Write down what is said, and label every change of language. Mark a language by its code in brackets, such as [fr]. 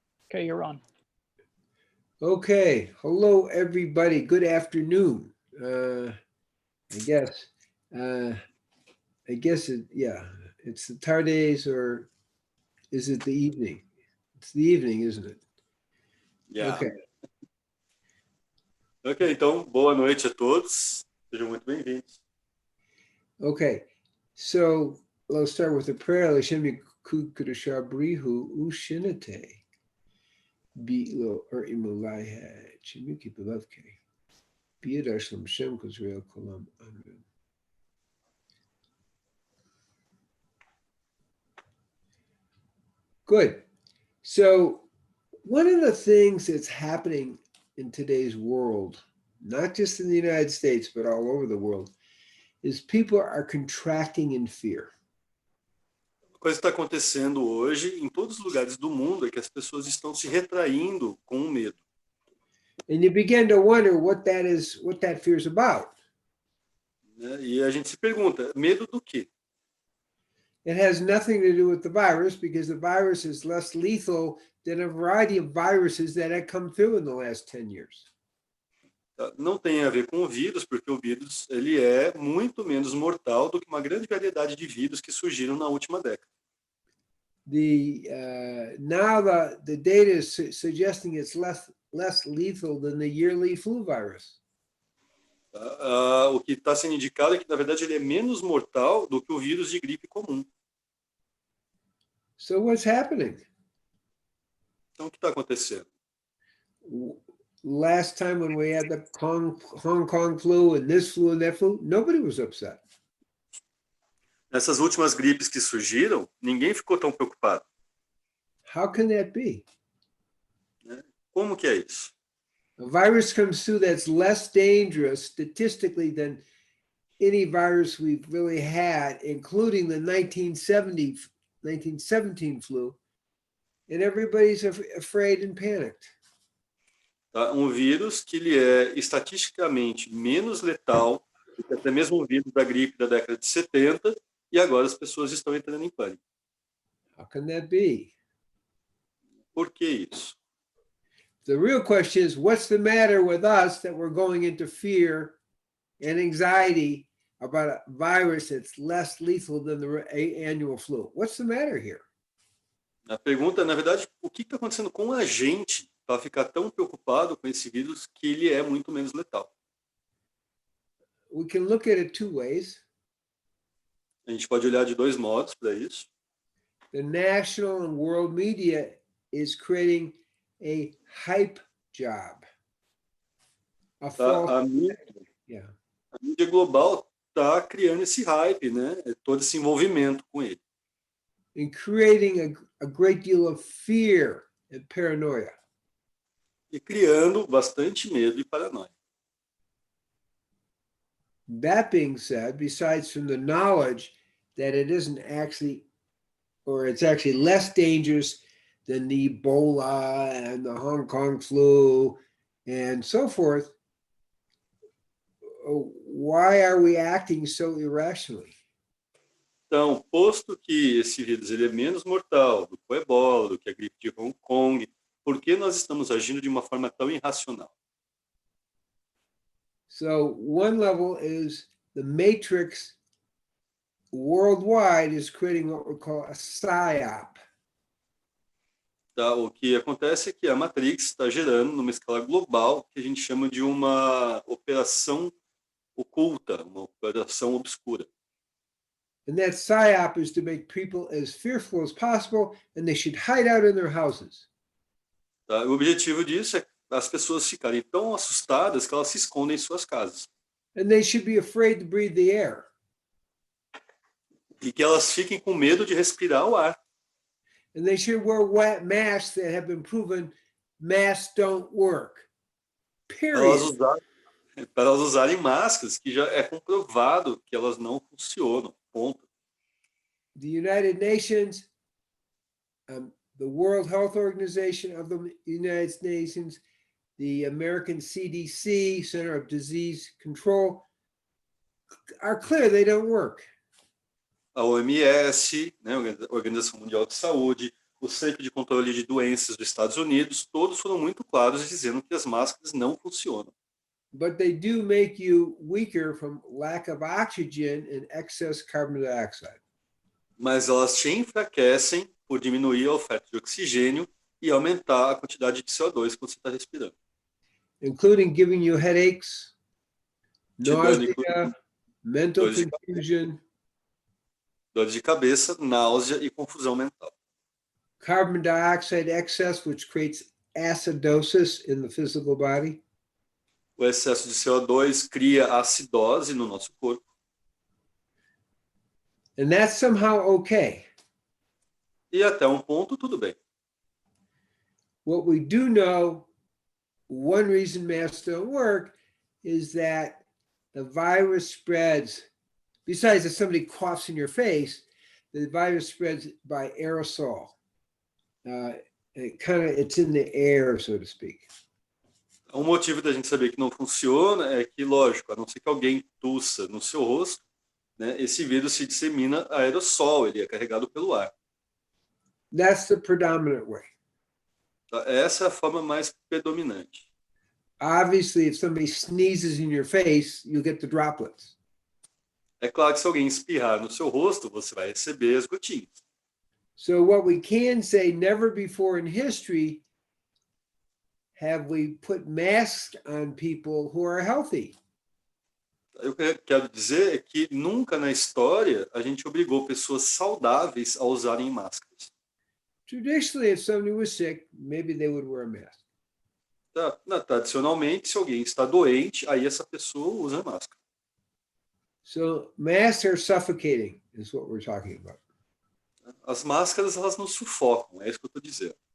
[en] Okay, you're on. Okay. Hello, everybody. Good afternoon. I guess it's the tardes, or is it the evening? It's the evening, isn't it? Yeah. Okay. [pt] Ok, então, boa noite a todos. Sejam muito bem-vindos. [en] Okay, so let's start with a prayer. Lashem Kudashabrihu Ushinate Bilo or Imulaiha Chimiki Belovke. Beadashlam Shem Kuzrael Kolam Amen. Good. So one of the things that's happening in today's world, not just in the United States, but all over the world, is people are contracting in fear. [pt] A coisa que está acontecendo hoje em todos os lugares do mundo é que as pessoas estão se retraindo com o medo. [en] And you begin to wonder what that fear is about. [pt] E a gente se pergunta, medo do quê? [en] It has nothing to do with the virus, because the virus is less lethal than a variety of viruses that have come through in the last 10 years. [pt] Não tem a ver com o vírus, porque o vírus ele é muito menos mortal do que uma grande variedade de vírus que surgiram na última década. [en] Now the data is suggesting it's less lethal than the yearly flu virus. [pt] O que está sendo indicado é que, na verdade, ele é menos mortal do que o vírus de gripe comum. [en] So what's happening? [pt] Então, o que está acontecendo? [en] Last time when we had the Hong Kong flu and this flu and that flu, nobody was upset. [pt] Nessas últimas gripes que surgiram, ninguém ficou tão preocupado. [en] How can that be? [pt] Como que é isso? [en] A virus comes through that's less dangerous statistically than any virus we've really had, including the 1917 flu, and everybody's afraid and panicked. [pt] Tá? Um vírus que ele é estatisticamente menos letal do que até mesmo o vírus da gripe da década de 70, e agora as pessoas estão entrando em pânico. [en] How can that be? [pt] Por que isso? [en] The real question is, what's the matter with us that we're going into fear and anxiety about a virus that's less lethal than the annual flu? What's the matter here? [pt] A pergunta, na verdade, o que está acontecendo com a gente para ficar tão preocupado com esse vírus que ele é muito menos letal? [en] We can look at it two ways. [pt] A gente pode olhar de dois modos para isso. [en] The national and world media is creating a hype job. A false, [pt] A mídia, [en] yeah. [pt] a mídia global está criando esse hype, né? Todo esse envolvimento com ele. [en] And creating a great deal of fear and paranoia. [pt] E criando bastante medo e paranoia. [en] That being said, besides from the knowledge that it isn't actually, or it's actually less dangerous than the Ebola and the Hong Kong flu and so forth, why are we acting so irrationally? [pt] Então, posto que esse vírus ele é menos mortal do que o Ebola, do que a gripe de Hong Kong, por que nós estamos agindo de uma forma tão irracional? [en] So one level is the matrix worldwide is creating what we call a psyop. [pt] Tá? O que acontece é que a Matrix está gerando, numa escala global, o que a gente chama de uma operação oculta, uma operação obscura. [en] And that psyop is to make people as fearful as possible, and they should hide out in their houses. [pt] Tá? O objetivo disso é as pessoas ficarem tão assustadas que elas se escondem em suas casas. [en] And they should be afraid to breathe the air. [pt] E que elas fiquem com medo de respirar o ar. [en] And they should wear masks that have been proven masks don't work. Period. [pt] Para elas usarem máscaras que já é comprovado que elas não funcionam. Ponto. [en] The United Nations, the World Health Organization of the United Nations, the American CDC, Center of Disease Control, are clear they don't work. [pt] A OMS, né, a Organização Mundial de Saúde, o Centro de Controle de Doenças dos Estados Unidos, todos foram muito claros dizendo que as máscaras não funcionam. [en] But they do make you weaker from lack of oxygen and excess carbon dioxide. [pt] Mas elas te enfraquecem por diminuir a oferta de oxigênio e aumentar a quantidade de CO2 que você está respirando. [en] Including giving you headaches, nausea, mental [pt] dores de [en] confusion, [pt] dores de cabeça, náusea e confusão mental. [en] carbon dioxide excess, which creates acidosis in the physical body. [pt] O excesso de CO2 cria acidose no nosso corpo. [en] And that's somehow okay. [pt] E até um ponto, tudo bem. [en] What we do know, one reason masks don't work is that the virus spreads, besides if somebody coughs in your face, the virus spreads by aerosol. It's in the air, so to speak. [pt] Um motivo da gente saber que não funciona é que, lógico, a não ser que alguém tussa no seu rosto, né, esse vírus se dissemina a aerossol, ele é carregado pelo ar. [en] That's the predominant way. [pt] Tá? Essa é a forma mais predominante. [en] Obviously, if somebody sneezes in your face, you get the droplets. [pt] É claro que se alguém espirrar no seu rosto, você vai receber as gotinhas. [en] So what we can say, never before in history have we put masks on people who are healthy. [pt] O que eu quero dizer é que nunca na história a gente obrigou pessoas saudáveis a usarem máscaras. [en] Traditionally, if somebody was sick, maybe they would wear a mask. [pt] Tradicionalmente, se alguém está doente, aí essa pessoa usa máscara. [en] So masks are suffocating, is what we're talking about. [pt] As máscaras, elas nos sufocam, é isso que eu estou dizendo.